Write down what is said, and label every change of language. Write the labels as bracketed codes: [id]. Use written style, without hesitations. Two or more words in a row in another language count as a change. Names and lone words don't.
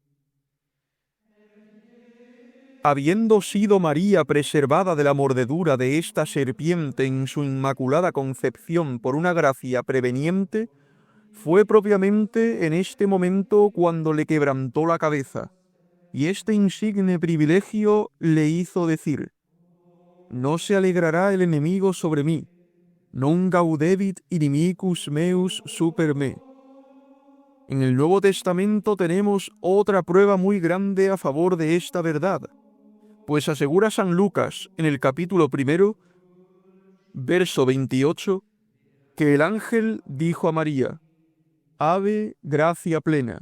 [es] Habiendo sido María preservada de la mordedura de esta serpiente en su inmaculada concepción por una gracia preveniente, fue propiamente en este momento cuando le quebrantó la cabeza, y este insigne privilegio le hizo decir: no se alegrará el enemigo sobre mí, [la] non gaudebit inimicus meus super me. [es] En el Nuevo Testamento tenemos otra prueba muy grande a favor de esta verdad, pues asegura San Lucas en el capítulo 1, verso 28, que el ángel dijo a María: Ave, gracia plena.